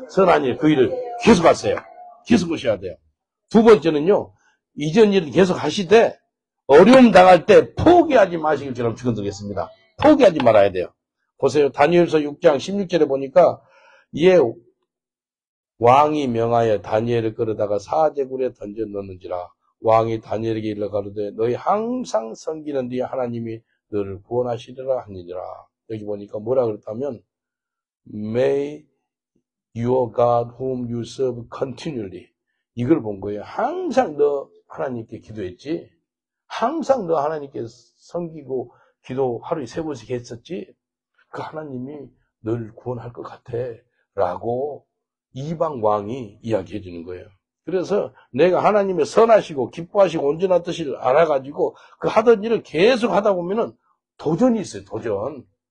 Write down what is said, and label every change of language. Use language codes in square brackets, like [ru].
[ko] 선한 일, 그 일을 계속하세요. 계속 하셔야 돼요. 두 번째는요, 이전 일을 계속 하시되 어려움 당할 때 포기하지 마시길 여러분 축원드리겠습니다. 포기하지 말아야 돼요. 보세요. 다니엘서 6장 16절에 보니까 예 왕이 명하여 다니엘을 끌어다가 사제굴에 던져 넣는지라. 왕이 다니엘에게 일러 가로되 너희 항상 섬기는 네 하나님이 너를 구원하시리라 하니라. 여기 보니까 뭐라 그랬다면 [en] May your God whom you serve continually. [ko] 이걸 본 거예요. 항상 너 하나님께 기도했지. 항상 너 하나님께 섬기고 기도 하루에 3번씩 했었지. 그 하나님이 널 구원할 것 같아 라고 이방 왕이 이야기해 주는 거예요. 그래서 내가 하나님의 선하시고 기뻐하시고 온전한 뜻을 알아가지고 그 하던 일을 계속 하다 보면은 도전이 있어요. 도전.